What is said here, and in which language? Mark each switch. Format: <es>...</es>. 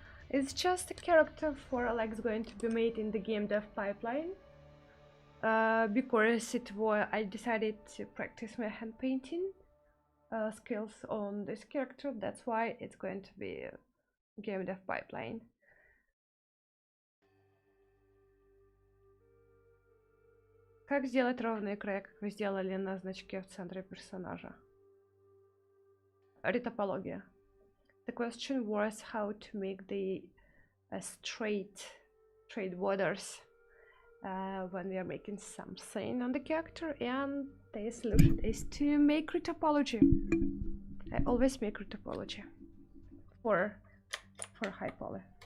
<en>It's just a character for Alex going to be made in the game dev pipeline. Because I decided to practice my hand painting skills on this character. That's why it's going to be a game dev pipeline.</en> <ru>Как сделать ровные края, как вы сделали на значке в центре персонажа?</ru> <en>Retopology. The question was how to make the straight borders when we are making something on the character, and the solution is to make retopology. I always make retopology for high poly.</en>